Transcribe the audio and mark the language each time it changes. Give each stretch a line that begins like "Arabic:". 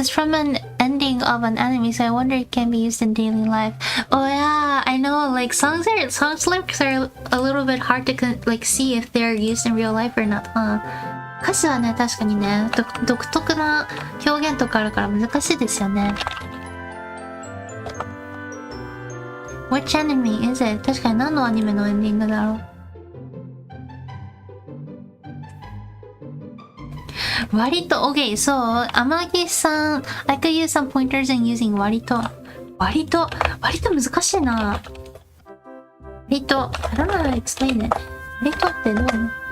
English: It's from an ending of an anime, so I wonder it can be used in daily life. Oh yeah, I know. Like songs lyrics are a little bit hard to like see if they're used in real life or not.
Japanese: 歌詞はね、確かにね、独特な表現とかあるから難しいですよね。
English: Which anime is it?
Japanese: 確かに何のアニメのエンディングだろう。
English: 割と OK、そう、天城さん I could use some pointers in using
Japanese: 割と難しいな。
English: 割と I don't know how to explain it。
Japanese: 割とってどういうの？